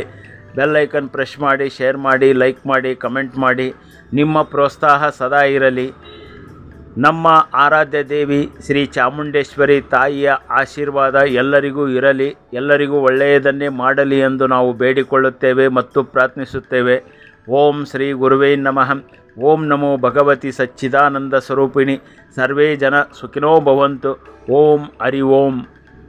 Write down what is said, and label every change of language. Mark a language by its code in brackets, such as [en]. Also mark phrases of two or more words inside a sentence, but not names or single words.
[en] bell icon press [kn] ಮಾಡಿ, ಶೇರ್ ಮಾಡಿ, ಲೈಕ್ ಮಾಡಿ, ಕಮೆಂಟ್ ಮಾಡಿ. ನಿಮ್ಮ ಪ್ರೋತ್ಸಾಹ ಸದಾ ಇರಲಿ. ನಮ್ಮ ಆರಾಧ್ಯ ದೇವಿ ಶ್ರೀ ಚಾಮುಂಡೇಶ್ವರಿ ತಾಯಿಯ ಆಶೀರ್ವಾದ ಎಲ್ಲರಿಗೂ ಇರಲಿ. ಎಲ್ಲರಿಗೂ ಒಳ್ಳೆಯದನ್ನೇ ಮಾಡಲಿ ಎಂದು ನಾವು ಬೇಡಿಕೊಳ್ಳುತ್ತೇವೆ ಮತ್ತು ಪ್ರಾರ್ಥಿಸುತ್ತೇವೆ. [sa] ಓಂ ಶ್ರೀ ಗುರುವೇ ನಮಃ. ಓಂ ನಮೋ ಭಗವತಿ ಸಚ್ಚಿದಾನಂದ ಸ್ವರೂಪಿಣಿ. ಸರ್ವೇ ಜನ ಸುಖಿನೋ ಭವಂತು. ಓಂ ಹರಿ ಓಂ.